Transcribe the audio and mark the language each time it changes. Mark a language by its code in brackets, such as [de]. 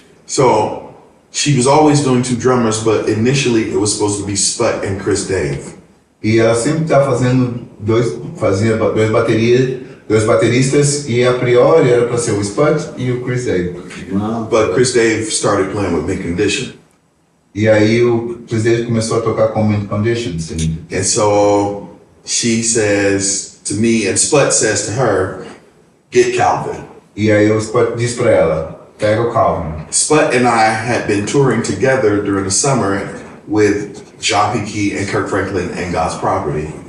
[en] So she was always doing two drummers, but initially it was supposed to be Sput and Chris Dave. [pt] E ela sempre estava fazia dois bateristas, e a priori era para ser o Spud e o Chris Dave. [en] But Chris Dave started playing with Mint Condition. [pt] E aí o Chris Dave começou a tocar com Mint Conditions. [en] And so she says to me, and Sput says to her, "Get Calvin." [pt] E aí o Spud diz para ela, pega o Calvin. [en] Sput and I had been touring together during the summer with John P. Key and Kirk Franklin and God's Property.